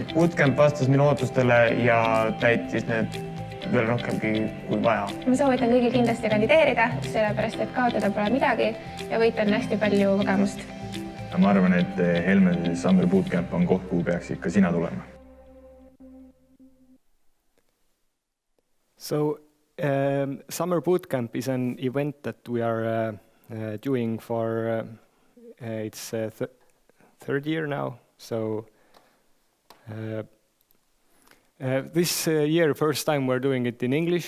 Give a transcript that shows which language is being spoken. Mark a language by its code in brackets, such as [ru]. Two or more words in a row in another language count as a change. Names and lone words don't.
[et] Bootcamp vastas minu ootustele ja täitis need veel rohkemgi kui vaja. Ma soovitan kõigil kindlasti kandideerida, sellepärast et kaotada pole midagi ja võita on hästi palju kogemust. Ma arvan, et Helmese Summer Bootcamp on koht, kuhu peaks ikka sina tulema. [en] So, Summer Bootcamp is an event that we are doing for its third year now. So this year, first time we're doing it in English.